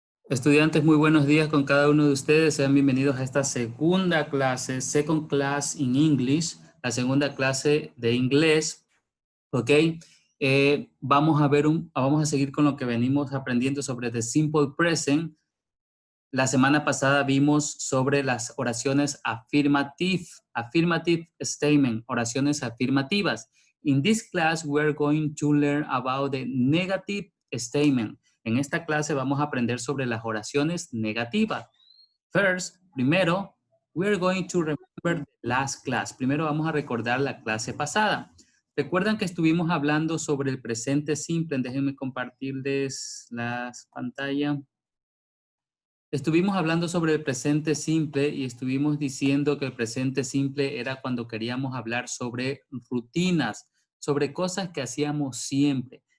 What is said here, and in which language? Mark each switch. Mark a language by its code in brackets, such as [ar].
[es] Estudiantes, muy buenos días con cada uno de ustedes. Sean bienvenidos a esta segunda clase, [en] Second Class in English, [es] la segunda clase de inglés. Ok, vamos a seguir con lo que venimos aprendiendo sobre [en] the simple present. [es] La semana pasada vimos sobre las oraciones affirmative statement, oraciones afirmativas. [en] In this class, we're going to learn about the negative statement. [es] En esta clase vamos a aprender sobre las oraciones negativas. [en] Primero, we're going to remember the last class. [es] Primero vamos a recordar la clase pasada. ¿Recuerdan que estuvimos hablando sobre el presente simple? Déjenme compartirles la pantalla. Estuvimos hablando sobre el presente simple y estuvimos diciendo que el presente simple era cuando queríamos hablar sobre rutinas, sobre cosas que hacíamos siempre.